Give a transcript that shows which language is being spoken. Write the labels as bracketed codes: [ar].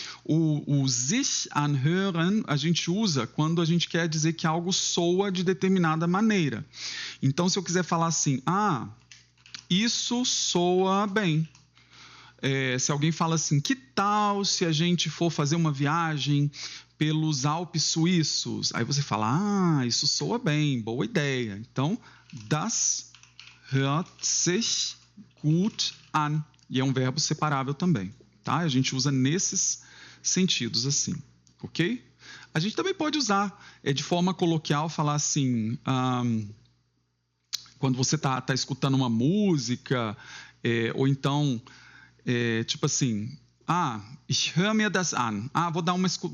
[pt] O sich anhören a gente usa quando a gente quer dizer que algo soa de determinada maneira. Então, se eu quiser falar assim, isso soa bem. Se alguém fala assim, que tal se a gente for fazer uma viagem pelos Alpes suíços? Aí você fala, isso soa bem, boa ideia. Então, [de] das hört sich gut an. [pt] E é um verbo separável também, tá? A gente usa nesses sentidos assim, ok? A gente também pode usar de forma coloquial, falar assim, quando você tá escutando uma música, ou então, tipo assim, [de] ich höre mir das an. [pt] Vou dar uma...